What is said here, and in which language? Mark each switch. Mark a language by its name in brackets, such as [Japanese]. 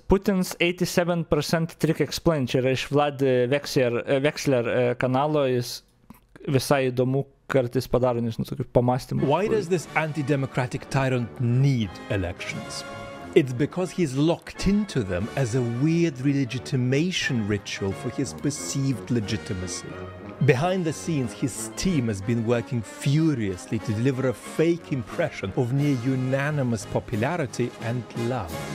[English] Putin's 87% trick explained. [Lithuanian] Čia yra iš Vlad Vexler kanalo, jis visai įdomu kartais padaro, nežinau, tokių pamastymų. [English] Why does this anti-democratic tyrant need elections? It's because he's locked into them as a weird legitimation ritual for his perceived legitimacy. Behind the scenes, his team has been working furiously to deliver a fake impression of near unanimous popularity and love.